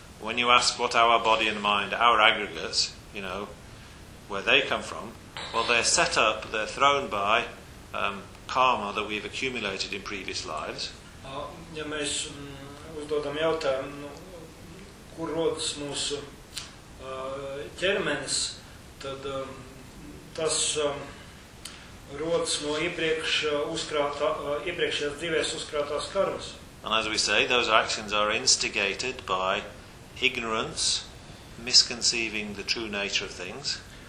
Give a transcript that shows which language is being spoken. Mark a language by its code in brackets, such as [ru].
[en] When you ask what our body and mind, our aggregates, you know, where they come from, well, they're set up, they're thrown by karma that we've accumulated in previous lives. [lv] Ja mēs uzdodam jautājumu, nu, kur rodas mūsu ķermenis, tad tas rodas no iepriekšējās dzīvēs uzkrātās karmas. [en] And as we say, those actions are instigated by ignorance, misconceiving the true nature of things.